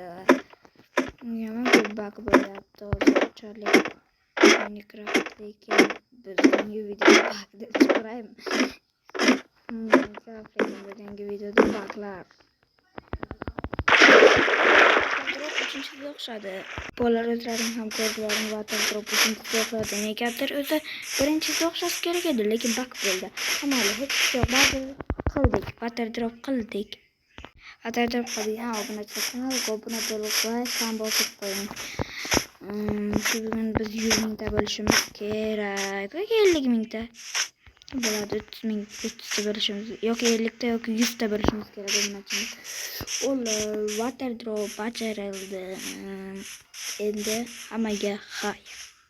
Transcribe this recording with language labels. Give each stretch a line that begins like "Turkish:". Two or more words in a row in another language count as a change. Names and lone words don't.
Uzbek: Yomon ko'p bak bo'layapti hozirchalik. Minecraft lekin bizning videoda bak deb chiqaraymi? Minecraft lekin bizning videoda baklar. Uchinchisiga o'xshadi. Bolalar o'zlaring ham ko'rdilaring,
English: water drop
Uzbek: uchinchisiga o'xshadi. Negadir o'zi birinchisiga o'xshashi kerak edi, lekin bak bo'ldi. Ammo hech yo'q, ba'zi qildik,
English: water drop
Uzbek: qildik.
English: Water drop
Uzbek: qildik. Obunachilar kanalga obuna bo'lib, like ham bosib qo'ying. Bugun biz 100 mingta bo'lishimiz kerak. Yoki 50 mingta. Bo'ladi, 30 ming, 30 ta bo'lishimiz yoki 50 ta yoki 100 ta bo'lishimiz kerak obunachilar.
English: Water drop
Uzbek: bajarildi. Endi hammaga xayr.